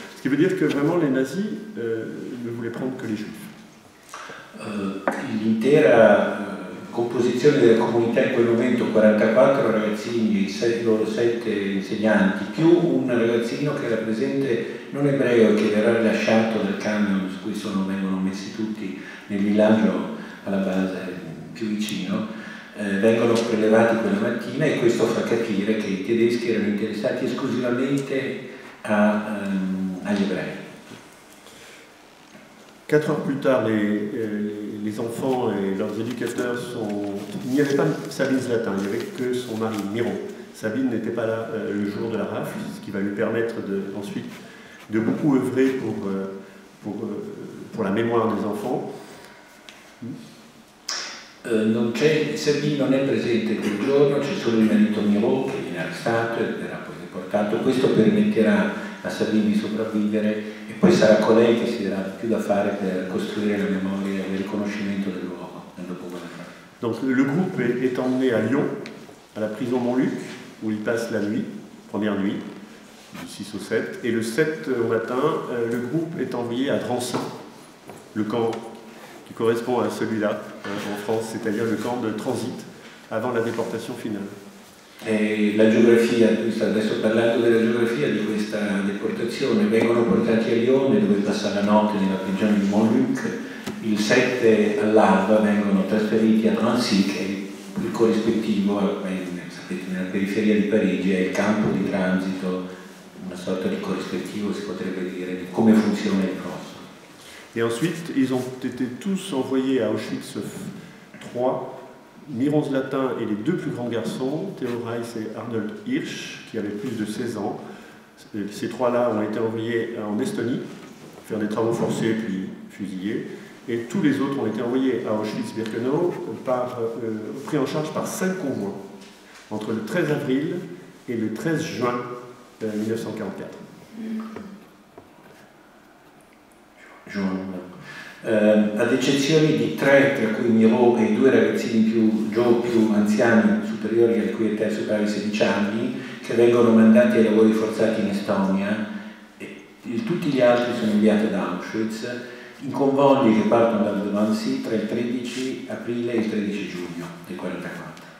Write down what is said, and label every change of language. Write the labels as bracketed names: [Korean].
[French] Ce qui veut dire que vraiment les nazis ne voulaient prendre que les juifs. [Italian] L'intera composizione della comunità in quel momento, 44 ragazzini, i loro 7 insegnanti, più un ragazzino che era presente non ebreo e che verrà rilasciato dal camion su cui vengono messi tutti nel villaggio alla base più vicino, vengono prelevati quella mattina, e questo fa capire che i tedeschi erano interessati esclusivamente agli ebrei. [French] 4 heures plus tard, les enfants et leurs éducateurs sont... Il n'y avait pas Sabine Zlatin, il n'y avait que son mari, Miron. Sabine n'était pas là le jour de la rafle, ce qui va lui permettre ensuite de beaucoup œuvrer pour la mémoire des enfants. [Italian] Sabine non è presente quel giorno, c'è solo il marito Miron che viene arrestato e verrà poi deportato. Questo permetterà a Sabine di sopravvivere, e poi sarà colei che si darà più da fare per costruire la memoria e il riconoscimento del luogo nel dopoguerra. [French] Donc le groupe est emmené à Lyon, à la prison Montluc, où il passe la nuit, première nuit, du 6 au 7, et le 7 au matin, le groupe est envoyé à Drancy, le camp qui correspond à celui-là en France, c'est-à-dire le camp de transit avant la déportation finale. [Italian] E la geografia, tu stai adesso parlando della geografia di questa deportazione, vengono portati a Lione dove passa la notte nella prigione di Montluc, il 7 all'alba vengono trasferiti a Drancy, che è il corrispettivo, sapete, nella periferia di Parigi, è il campo di transito, una sorta di corrispettivo si potrebbe dire, di come funziona il prossimo. [French] Et ensuite, ils ont été tous envoyés à Auschwitz III, Miron Zlatin et les 2 plus grands garçons, Theo Reiss et Arnold Hirsch, qui avaient plus de 16 ans. Ces 3-là ont été envoyés en Estonie, faire des travaux forcés puis fusillés. Et tous les autres ont été envoyés à Auschwitz-Birkenau, pris en charge par 5 convois, entre le 13 avril et le 13 juin 1944. [Italian] Ad eccezione di 3, tra cui Miro e 2 ragazzini più anziani, superiori al cui età superava i 16 anni, che vengono mandati ai lavori forzati in Estonia, tutti gli altri sono inviati ad Auschwitz in convogli che partono dal Drancy tra il 13 aprile e il 13 giugno del 1944.